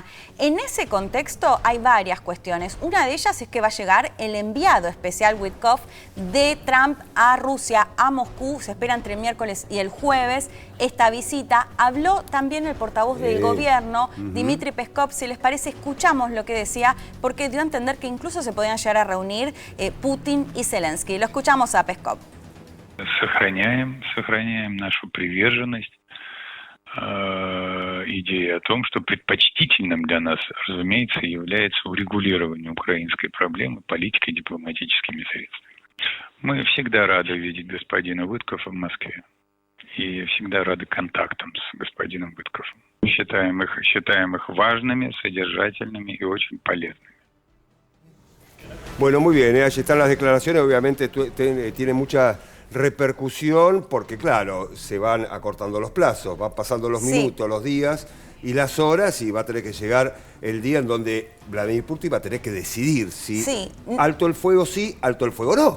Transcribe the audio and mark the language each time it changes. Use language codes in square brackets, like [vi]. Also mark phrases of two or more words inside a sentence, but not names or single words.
[es] En ese contexto hay varias cuestiones. Una de ellas es que va a llegar el enviado especial Witkoff de Trump a Rusia, a Moscú. Se espera entre el miércoles y el jueves esta visita. Habló también el portavoz del gobierno, Dmitry Peskov. Si les parece, escuchamos lo que decía, porque dio a entender que incluso se podían llegar a reunir Putin y Zelensky. Lo escuchamos a Peskov. [ru] Сохраняем нашу приверженность идеи о том, что предпочтительным для нас, разумеется, является урегулирование украинской проблемы политикой и дипломатическими средствами. Мы всегда рады видеть господина Виткоффа в Москве и всегда рады контактам с господином Виткоффом. Мы считаем их важными, содержательными и очень полезными. [es] Bueno, muy bien, allí están las declaraciones, obviamente tiene mucha repercusión porque, claro, se van acortando los plazos, van pasando los minutos, los días y las horas, y va a tener que llegar el día en donde Vladimir Putin va a tener que decidir si alto el fuego sí, alto el fuego no.